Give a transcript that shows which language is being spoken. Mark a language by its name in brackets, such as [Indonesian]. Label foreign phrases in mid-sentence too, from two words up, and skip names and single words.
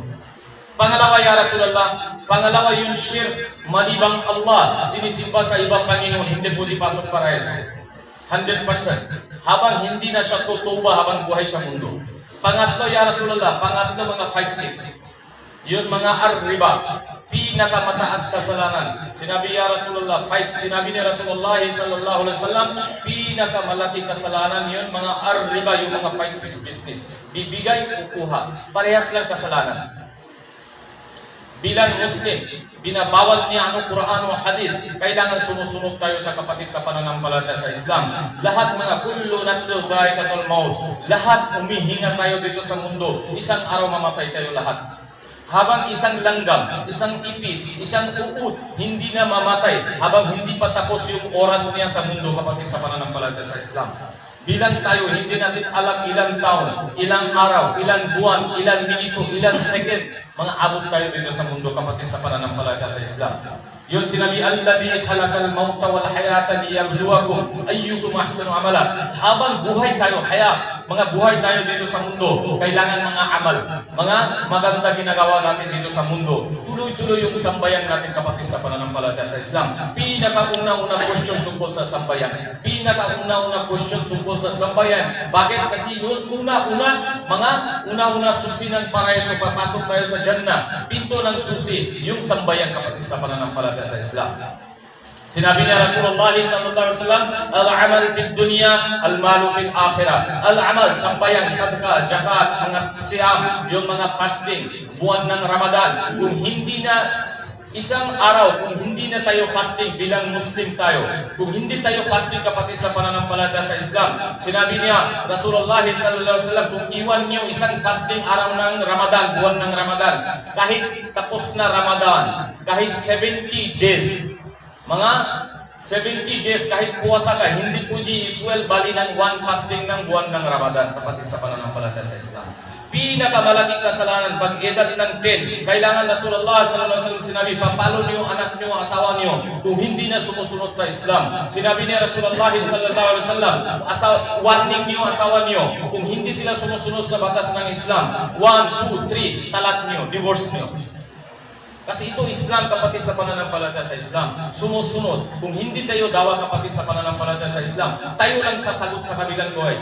[Filipino] Pangalawa, [Arabic] يا رسول الله, [Filipino] yung shirk, malibang Allah, sinisimba sa ibang Panginoon, hindi pwede pasok paraiso. 100%. Habang hindi na siya tutuba habang buhay sa mundo. Pangatlo, [Arabic] يا رسول الله, [Filipino] mga 5-6. Yun mga ar-riba, pinakamataas kasalanan. Sinabi [Arabic] يا رسول الله, [Filipino] sinabi ni Rasulullah [Arabic] صلى الله عليه وسلم, [Filipino] pinakamalaki kasalanan yun, mga ar-riba, yung mga 5-6 business. Bibigay, kukuha. Parehas lang kasalanan. Bilang Muslim, binabawal niya ang Quran o Hadith. Kailangan sumusunod tayo sa kapatid sa pananampalataya sa Islam. Lahat mga [Arabic] كل نفس ذائقة الموت. [Filipino] Lahat umihinga tayo dito sa mundo. Isang araw mamatay tayo lahat. Habang isang langgam, isang ipis, isang uod, hindi na mamatay. Habang hindi pa tapos yung oras niya sa mundo, kapatid sa pananampalataya sa Islam. Bilang tayo, hindi natin alam ilang taon, ilang araw, ilang buwan, ilang minuto, ilang second, mga abot tayo dito sa mundo, kapatid sa pananampalataya sa Islam. Yun sinabi, [Arabic] الذي خلق الموت والحياة ليبلوكم أيكم أحسن عملا. [Filipino] Habang buhay tayo, mga buhay tayo dito sa mundo, kailangan mga amal, mga maganda ginagawa natin dito sa mundo. Tuloy-tuloy yung sambayan natin, kapatid sa pananampalataya sa Islam. Pinakauna-una question tungkol sa sambayan. Pinakauna-una question tungkol sa sambayan. Bakit? Kasi yun, una-una susi ng paraiso, papasok tayo sa Jannah. Pinto ng susi, yung sambayan, kapatid sa pananampalataya sa Islam. Sinabi niya Rasulullah [Arabic] صلى الله عليه وسلم, العمل في الدنيا، المال في الآخرة. [Filipino] Al-amal, sambayan, sadaka, zakat, mga siyam, yung mga fasting, buwan ng Ramadan. Kung hindi na isang araw, kung hindi na tayo fasting bilang Muslim tayo, kung hindi tayo fasting, kapatid sa pananampalataya sa Islam, sinabi niya Rasulullah [Arabic] صلى الله عليه وسلم, [Filipino] kung iwan niyo isang fasting araw ng Ramadan, buwan ng Ramadan, kahit tapos na Ramadan, kahit 70 days, mga 70 days, kahit puwasa ka, hindi pwede equal bali ng [English] one fasting [Filipino] ng buwan ng Ramadan, kapatid sa pananampalataya sa Islam. Pinakamalaking kasalanan, pag edad ng 10, kailangan Rasulullah [Arabic] صلى الله عليه وسلم [Filipino] sinabi, papalo niyo anak niyo, asawa niyo, kung hindi na sumusunod sa Islam. Sinabi ni Rasulullah [Arabic] صلى الله عليه وسلم, [Filipino] warning niyo asawa niyo, kung hindi sila sumusunod sa batas ng Islam, 1, 2, 3, talak niyo, divorce niyo. Kasi ito Islam, kapatid sa pananampalataya sa Islam. Sumusunod. Kung hindi tayo dawa, kapatid sa pananampalataya sa Islam, tayo lang sasagot sa kabilang buhay.